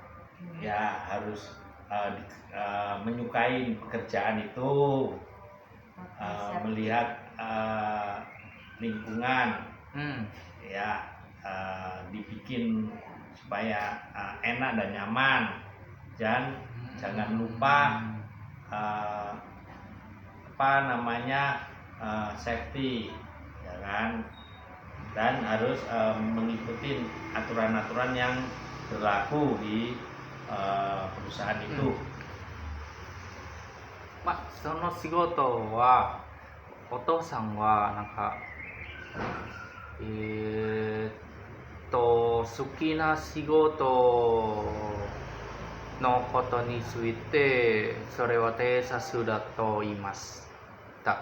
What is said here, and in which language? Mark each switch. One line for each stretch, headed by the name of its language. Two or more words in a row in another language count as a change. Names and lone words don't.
Indonesian: Ya harus menyukai pekerjaan itu, melihat lingkungan, ya dibikin supaya enak dan nyaman, dan jangan lupa safety, ya kan, dan harus mengikuti aturan-aturan yang berlaku di perusahaan itu.
Japanese: その仕事はお父さんは好きな仕事のことについてそれは偵察だと言いました。